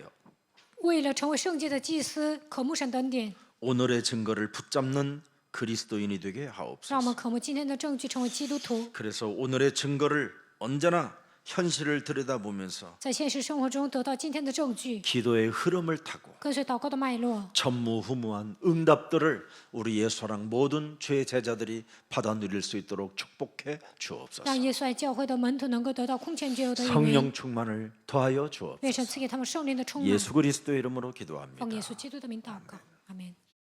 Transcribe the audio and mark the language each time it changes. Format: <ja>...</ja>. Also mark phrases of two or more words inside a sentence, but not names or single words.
<zh>为了成为圣洁的祭司，渴慕神的恩典，</zh> <ko>오늘의 증거를 붙잡는 그리스도인이 되게</ko> <zh>让我</zh> <ko>하옵소서.</ko> <zh>们渴慕今天的证据，成为基督徒。</zh> <ko>그래서 오늘의 증거를 언제나 현실을 들여다보면서</ko> <zh>在现实生活中得到今天的证据，</zh> <ko>기도의 흐름을 타고</ko> <zh>跟随祷告的脉络，</zh> <ko>전무후무한 응답들을 우리 예수랑 모든 죄 제자들이 받아 누릴 수 있도록 축복해 주옵소서.</ko> <zh>让耶稣爱教会的门徒能够得到空前绝有的应允。</zh> <ko>성령 충만을 더하여</ko> <zh>愿</zh> <ko>주옵소서.</ko> <zh>神赐给他们圣灵的充满。</zh> <ko>예수 그리스도의 이름으로</ko> <zh>奉耶</zh> <ko>기도합니다.</ko> <zh>稣基督的名祷告，阿门。</zh>